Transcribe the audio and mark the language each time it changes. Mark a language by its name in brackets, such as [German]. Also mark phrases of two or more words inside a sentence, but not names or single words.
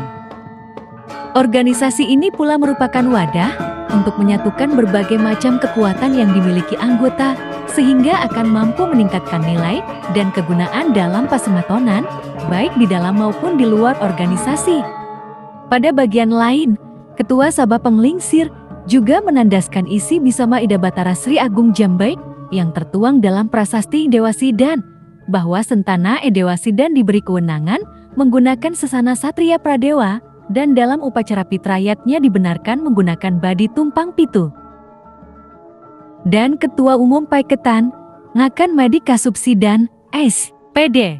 [Indonesian] Organisasi ini pula merupakan wadah untuk menyatukan berbagai macam kekuatan yang dimiliki anggota sehingga akan mampu meningkatkan nilai dan kegunaan dalam Pasemetonan, baik di dalam maupun di luar organisasi. Pada bagian lain, Ketua Sabha Panglingsir juga menandaskan isi Bisama Ida Batara Sri Agung Jambe yang tertuang dalam prasasti Idewa Sidan, bahwa Sentana Idewa Sidan diberi kewenangan menggunakan sesana Satria Pradewa dan dalam upacara pitrayatnya dibenarkan menggunakan badi tumpang pitu. Dan Ketua Umum Paiketan, Ngakan Madi Kasubsidan, S.P.D.